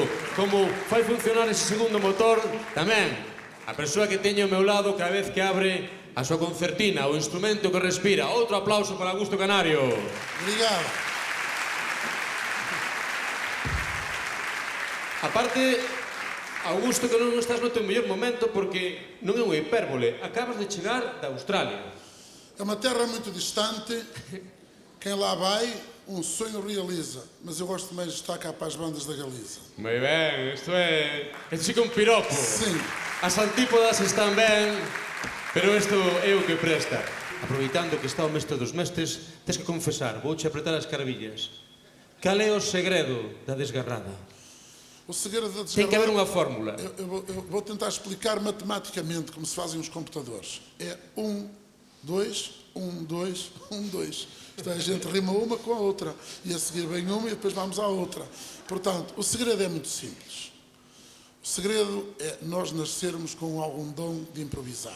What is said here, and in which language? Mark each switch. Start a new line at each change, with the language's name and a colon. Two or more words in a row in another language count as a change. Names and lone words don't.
Galician: Como fai funcionar ese segundo motor, tamén a persoa que teño ao meu lado cada vez que abre a súa concertina, o instrumento que respira. Outro aplauso para Augusto Canario.
Portuguese: Obrigado.
Galician: Aparte, Augusto, que non estás no teu mellor momento porque non é unha hipérbole. Acabas de chegar da Australia.
Portuguese: É uma terra muito distante. Quem lá vai, um sonho realiza. Mas eu gosto mais de estar cá para as bandas da Galiza.
Galician: Moi ben, isto é... Isto sí que é un piropo.
Portuguese: Sim.
Galician: As antípodas están ben, pero isto é o que presta. Aproveitando que está o mestre dos mestres, tens que confesar, vouche apretar as carvillas. Cal é o segredo da desgarrada?
Portuguese: O segredo da
Galician: Tem que haber
Portuguese: desgarrada...
Galician: unha fórmula.
Portuguese: Eu vou tentar explicar matematicamente como se fazem os computadores. É 1, 2, 1, 2, 1, 2. Então a gente rima uma com a outra. E a seguir vem uma e depois vamos à outra. Portanto, o segredo é muito simples. O segredo é nós nascermos com algum dom de improvisar.